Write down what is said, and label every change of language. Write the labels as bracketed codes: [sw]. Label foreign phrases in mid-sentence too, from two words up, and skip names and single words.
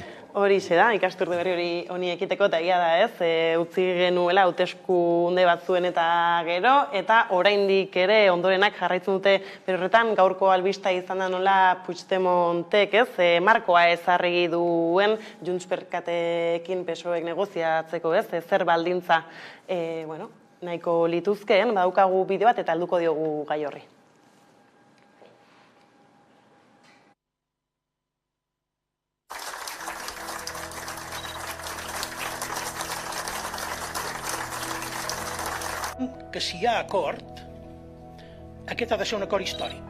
[eu] Horixe da, ikasturte berri hori honi ekiteko, eta egia da ez, utzi genuela hauteskunde batzuen eta gero, eta oraindik ere ondorenak jarraitzen dute berorretan, gaurko albista izan da nola Puigdemontek, ez, markoa ezarri duen Junts Perkatekin PSOEk negoziatzeko, ez, zer baldintza, nahiko lituzkeen, badaukagu bideo bat eta helduko diogu gai horri. [ca] Que si hi ha acord, aquest ha de ser un acord històric.